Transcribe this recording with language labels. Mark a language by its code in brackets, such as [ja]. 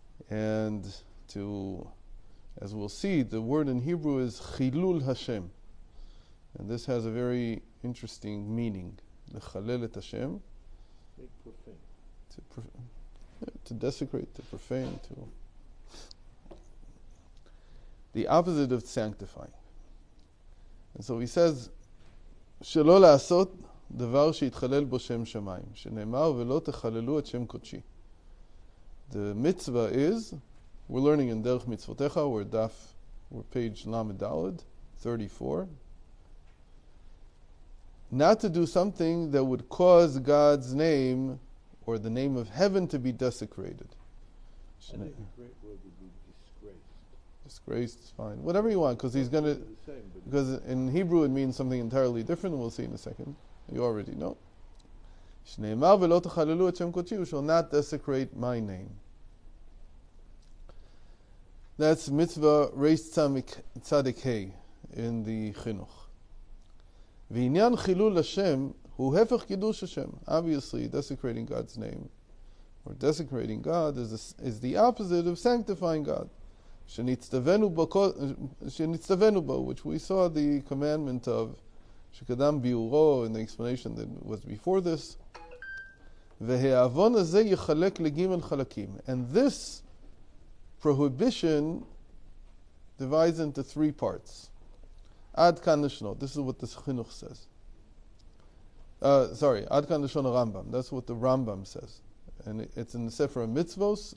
[en] And to, as we'll see, the word in Hebrew is chilul Hashem. And this has a very interesting meaning. [he] Lechalel et Hashem. [en] Make profane. To desecrate, to profane, to... The opposite of sanctifying. [he] And so he says, שלא לעשות דבר שיתחלל בו שם שמיים, שנאמר ולא תחללו את שם קודשי. [en] The mitzvah is, we're learning in Derech Mitzvotecha, we're page Lamed Daled, 34, not to do something that would cause God's name or the name of heaven to be desecrated. I think a great word would be disgraced. Disgraced is fine. Whatever you want, because he's going to... Because in Hebrew it means something entirely different, and we'll see in a second. You already know. [he] שנאמר ולא תחללו את שם קודשי, [en] you shall not desecrate my name. That's mitzvah reis tzadik hey in the chinuch. [he] ועניין חילול השם הוא הפך קידוש השם. [en] Obviously, desecrating God's name or desecrating God is the opposite of sanctifying God. [he] שנצטווינו בו, [en] which we saw the commandment of [he] שקדם ביאורו [en] in the explanation that was before this. [he] והעוון הזה יחלק לג' חלקים. [en] And this prohibition divides into three parts. [he] Ad kan l'shnot. [en] This is what the chinuch says. [he] Ad kan l'shon Rambam. [en] That's what the Rambam says. And it's in the Sefer Mitzvos.